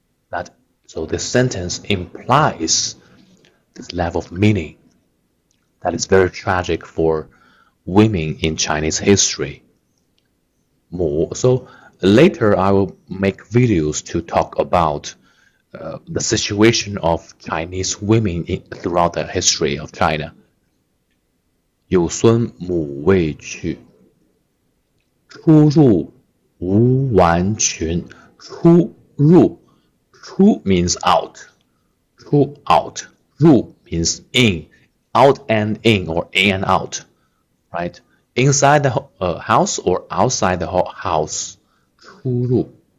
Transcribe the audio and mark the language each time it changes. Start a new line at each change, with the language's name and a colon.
English: That so this sentence implies this level of meaning that is very tragic for women in Chinese history. More so later I will make videos to talk about the situation of Chinese women throughout the history of China.
Chinese: 有孙母未娶，出入无完裙。
English: 出入，出 means out, 出 out. 入 means in, out and in or in and out, right? Inside the house or outside the house.
Chinese: 出入。